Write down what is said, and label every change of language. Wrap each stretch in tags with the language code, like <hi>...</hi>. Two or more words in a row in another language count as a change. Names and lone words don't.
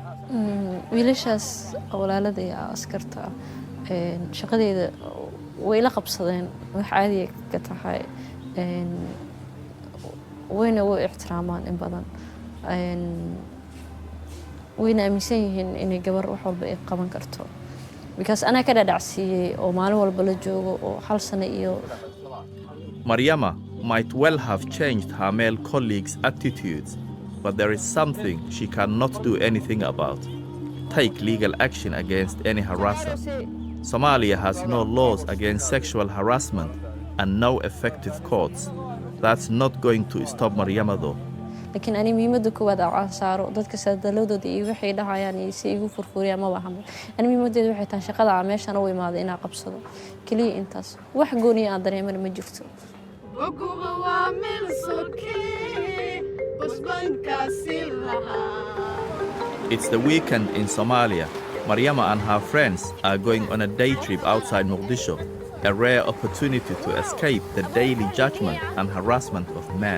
<so>wiilashaas walaaladii askarta shaqadeeda way la qabsadeen wax caadi ka tahay wayna u ixtiraamaan in badan wayna aaminsan yihiin inay gabar wax walba ay qaban karto because ana ka dhadhacsiiyay oo maalin walba la joogo oo hal sano iyo</so> <en>Mariama might well have changed her male colleagues' attitudes, but there is something she cannot do anything about. Take legal action against any harasser. Somalia has no laws against sexual harassment and no effective courts. That's not going to stop Mariama though.</en> <so>laakiin ani muhiimadda koowaad aan saaro dadka sadalowdooda iyo waxay dhahayaan si igu furfuriyaan ma bahan ani muhiimadeedu waxay tahay shaqada aan meeshan u imaaday inaan qabsado kaliya intaas wax gooniya aan dareeman ma jirto</so> <en>It's the weekend in Somalia. Mariama and her friends are going on a day trip outside Mogadishu, a rare opportunity to escape the daily judgment and harassment of men.</en>